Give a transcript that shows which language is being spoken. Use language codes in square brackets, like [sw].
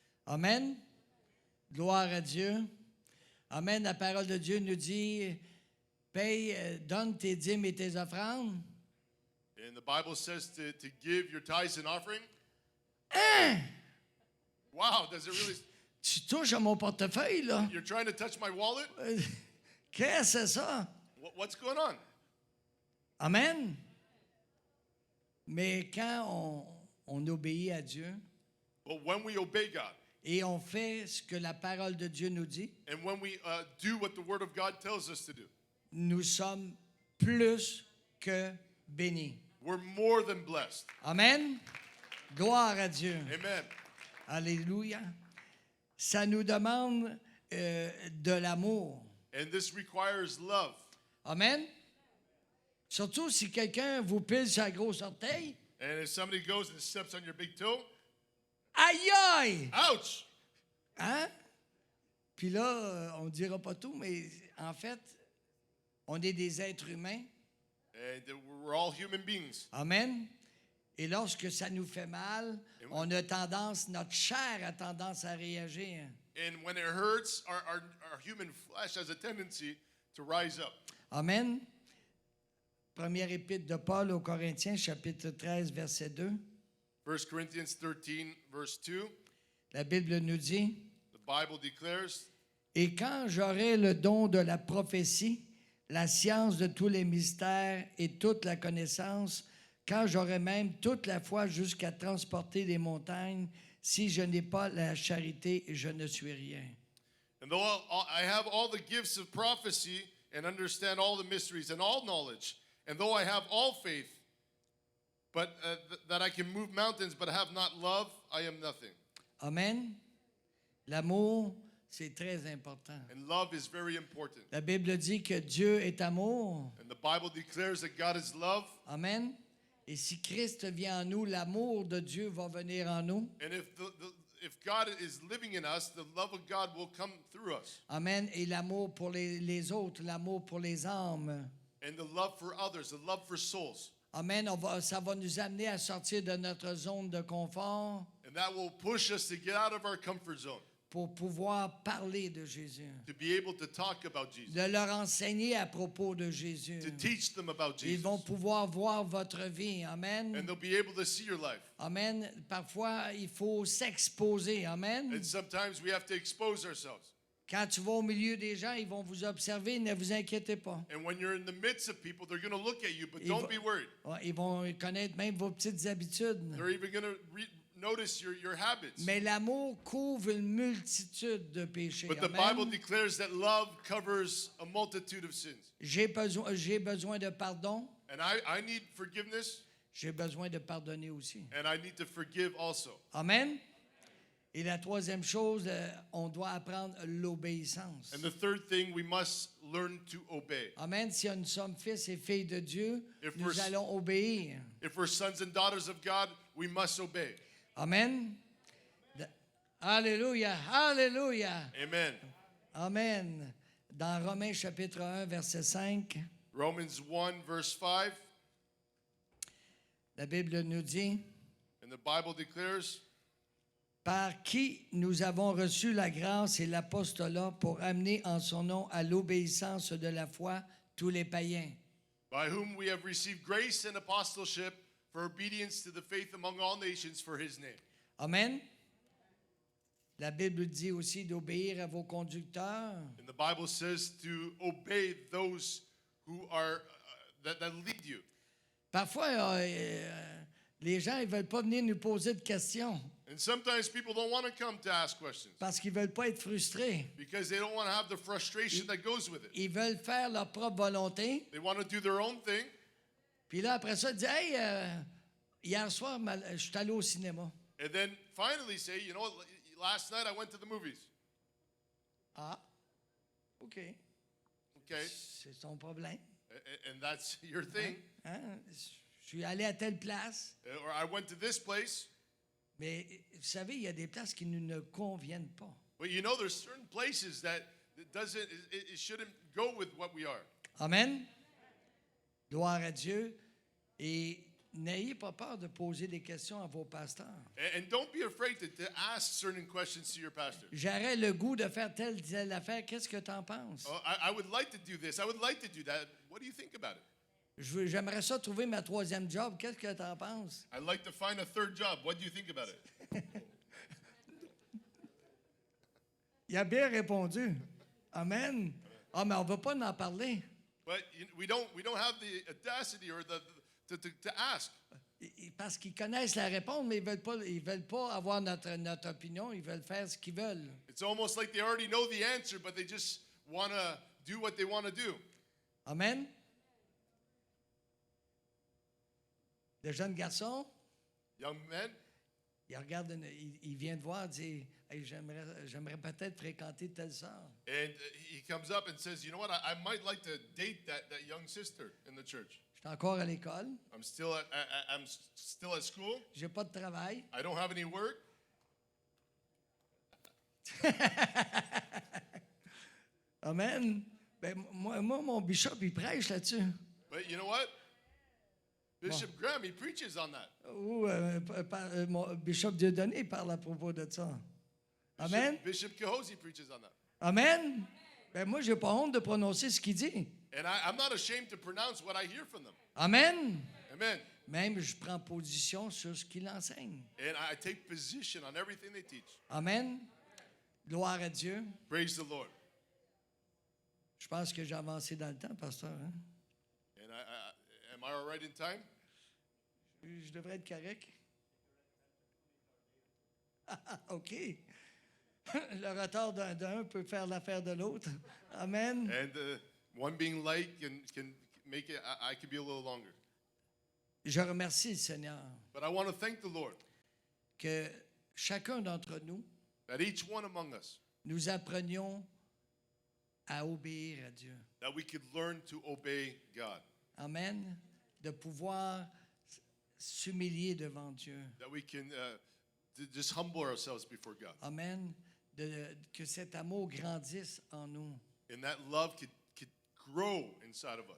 [fr] Amen. Gloire à Dieu. Amen. La parole de Dieu nous dit, paye, donne tes dîmes et tes offrandes. [en] And the Bible says to give your tithes and offering. Wow, does it really? [fr] Tu touches à mon portefeuille, là. [en] You're trying to touch my wallet? [fr] Qu'est-ce que c'est ça? [en] What's going on? Amen. [fr] Mais quand on obéit à Dieu [en] But when we obey God, [fr] et on fait ce que la parole de Dieu nous dit, [en] and when we do what the Word of God tells us to do, [fr] nous sommes plus que bénis. [en] we're more than blessed. [fr] Amen. Gloire à Dieu. Amen. Alléluia. Ça nous demande de l'amour. [en] And this requires love. Amen. [fr] Surtout si quelqu'un vous pile sur la grosse orteil. [en] And if somebody goes and steps on your big toe, [fr] Aïe aïe! [en] ouch! [fr] Hein? Puis là, on ne dira pas tout, mais en fait, on est des êtres humains. [en] And we're all human beings. Amen. [fr] Et lorsque ça nous fait mal, on a tendance, notre chair a tendance à réagir. [en] And when it hurts, our human flesh has a tendency to rise up. Amen. [fr] Première épître de Paul aux Corinthiens, chapitre 13, verset 2. [en] 1 Corinthians 13, verse 2, [fr] La Bible nous dit, [en] the Bible declares, [fr] « Et quand j'aurai le don de la prophétie, la science de tous les mystères et toute la connaissance, quand j'aurai même toute la foi jusqu'à transporter les montagnes, si je n'ai pas la charité, je ne suis rien. » [en] and though I have all the gifts of prophecy and understand all the mysteries and all knowledge, and though I have all faith, but that I can move mountains but have not love, I am nothing. Amen. [fr] L'amour, c'est très important. [en] And love is very important. [fr] La Bible dit que Dieu est amour. [en] And the Bible declares that God is love. [fr] Amen. Et si Christ vient en nous, l'amour de Dieu va venir en nous. [en] And if God is living in us, the love of God will come through us. Amen. [fr] Et l'amour pour les autres, l'amour pour les âmes. [en] And the love for others, the love for souls. Amen. [fr] Ça va nous amener à sortir de notre zone de confort [en] And that will push us to get out of our comfort zone, [fr] pour pouvoir parler de Jésus. [en] to be able to talk about Jesus, [fr] De leur enseigner à propos de Jésus. [en] to teach them about [fr] Ils vont [en] Jesus. [fr] pouvoir voir votre vie. Amen. [en] And they'll be able to see your life. Amen. [fr] Parfois, il faut s'exposer. Amen. [en] And sometimes we have to expose ourselves. [fr] Quand tu vas au milieu des gens, ils vont vous observer, ne vous inquiétez pas. [en] And when you're in the midst of people, they're going to look at you, but [fr] Ils [en] don't [fr] vont- [en] be worried. [fr] Ouais, ils vont connaître même vos petites habitudes. [en] They're even going to notice your habits. [fr] Mais l'amour couvre une multitude de péchés. [en] But the Amen. Bible declares that love covers a multitude of sins. [fr] J'ai besoin de pardon. [en] And I need forgiveness, [fr] J'ai besoin de pardonner aussi. [en] and I need to forgive also. Amen. [fr] Et la troisième chose, on doit apprendre l'obéissance. [en] And the third thing, we must learn to obey. Amen. [fr] Si nous sommes fils et filles de Dieu, [en] If [fr] nous [en] we're- [fr] allons obéir. [en] If we're sons and daughters of God, we must obey. Amen. Alléluia. Alléluia. Amen. Amen. [fr] Dans Romains chapitre 1, verset 5, [en] Romans 1, verse 5, [fr] la Bible nous dit, [en] and the Bible declares, [fr] par qui nous avons reçu la grâce et l'apostolat pour amener en son nom à l'obéissance de la foi tous les païens. [en] by whom we have received grace and apostleship for obedience to the faith among all nations for his name. Amen. [fr] La Bible dit aussi d'obéir à vos conducteurs. [en] And the Bible says to obey those who are that lead you. [fr] Parfois, les gens ne veulent pas venir nous poser de questions [en] And sometimes people don't want to come to ask questions [fr] parce qu'ils ne veulent pas être frustrés. [en] because they don't want to have the frustration that goes with it. [fr] Ils veulent faire leur propre volonté. [en] They want to do their own thing. [fr] Puis là, après ça, ils disent, hey, hier soir, je suis allé au cinéma. [en] And then finally say, you know what, last night I went to the movies. [fr] Ah, OK. [en] Okay? [fr] C'est son problème. [en] And that's your thing. [fr] Hein? Je suis allé à telle place. [en] Or I went to this place. [fr] Mais vous savez, il y a des places qui ne conviennent pas. [en] But you know, there's certain places that it shouldn't go with what we are. [fr] Amen. Gloire à Dieu. Et n'ayez pas peur de poser des questions à vos pasteurs. [en] And don't be afraid to ask certain questions to your pastor. [fr] J'aurais le goût de faire telle affaire. Qu'est-ce que tu en penses? [en] Oh, I would like to do this. I would like to do that. What do you think about it? [fr] J'aimerais ça trouver ma troisième job. Qu'est-ce que tu en penses? [en] I'd like to find a third job. What do you think about it? [fr] Il a bien répondu. Amen. Ah, mais on ne veut pas en parler. [en] But we don't have the audacity or to ask. [fr] Parce qu'ils connaissent la réponse, mais ils veulent pas avoir notre opinion. Ils veulent faire ce qu'ils veulent. [en] It's almost like they already know the answer, but they just want to do what they want to do. Amen. [fr] Le jeune garçon, [en] Young men, [fr] il regarde, il vient de voir, dit, hey, j'aimerais peut-être fréquenter telle sœur. [en] and he comes up and says, you know what, I might like to date that young sister in the church. [fr] Je suis encore à l'école, [en] I'm still at school. [fr] j'ai pas de travail. [en] I don't have any work. [fr] Amen. Ben, moi, mon bishop, il prêche là-dessus. [en] But you know what? Bishop Graham, he preaches on that. [fr] Ou mon bishop Dieudonné parle à propos de ça. Amen. [en] Bishop Kahosi preaches on that. Amen. [fr] Ben, moi, j'ai pas honte de prononcer ce qu'il dit. [en] And I'm not ashamed to pronounce what I hear from them. Amen. Amen. [fr] Même, je prends position sur ce qu'il enseigne. [en] And I take position on everything they teach. [fr] Amen. Gloire à Dieu. [en] Praise the Lord. [fr] Je pense que j'ai avancé dans le temps, pasteur. Hein? [en] And am I all right in time? [fr] Je devrais être correct. OK. Le retard d'un peut faire l'affaire de l'autre. Amen. [en] And one being late can make it, I could be a little longer. [fr] Je remercie le Seigneur [en] But I want to thank the Lord [fr] que chacun d'entre nous, [en] that each one among us, [fr] nous apprenions à obéir à Dieu. [en] that we could learn to obey God, Amen. [fr] De pouvoir s'humilier devant Dieu. [en] that we can just humble ourselves before God, [fr] Amen. Que cet amour grandisse en nous. [en] and that love could grow inside of us.